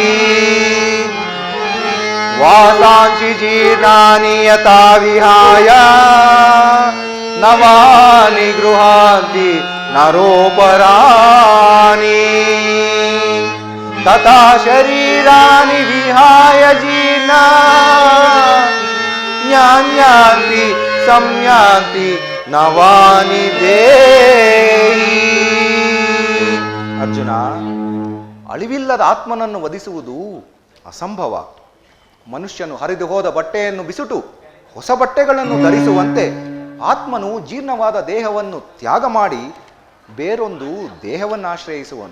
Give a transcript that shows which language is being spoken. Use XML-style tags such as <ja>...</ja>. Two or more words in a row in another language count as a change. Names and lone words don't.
<sa>ವಾಸಾಂಸಿ ಜೀರ್ಣಾನಿ ಯಥಾ ವಿಹಾಯ ನವಾನಿ ಗೃಹಾಂತಿ ನರೋಪರಾಣಿ ತಥಾ ಶರೀರಾಣಿ ವಿಹಾಯ ಜೀರ್ಣ ಜ್ಞಾನ್ಯಾಂತಿ ಸಂಯಾಂತಿ ನವಾನಿ ದೇಹಿ.</sa> <kn>ಅರ್ಜುನ, ಅಳಿವಿಲ್ಲದ ಆತ್ಮನನ್ನು ವಧಿಸುವುದು ಅಸಂಭವ. ಮನುಷ್ಯನು ಹರಿದು ಹೋದ ಬಟ್ಟೆಯನ್ನು ಬಿಸುಟು ಹೊಸ ಬಟ್ಟೆಗಳನ್ನು ಧರಿಸುವಂತೆ ಆತ್ಮನು ಜೀರ್ಣವಾದ ದೇಹವನ್ನು ತ್ಯಾಗ ಮಾಡಿ ಬೇರೊಂದು ದೇಹವನ್ನು ಆಶ್ರಯಿಸುವನು.</kn>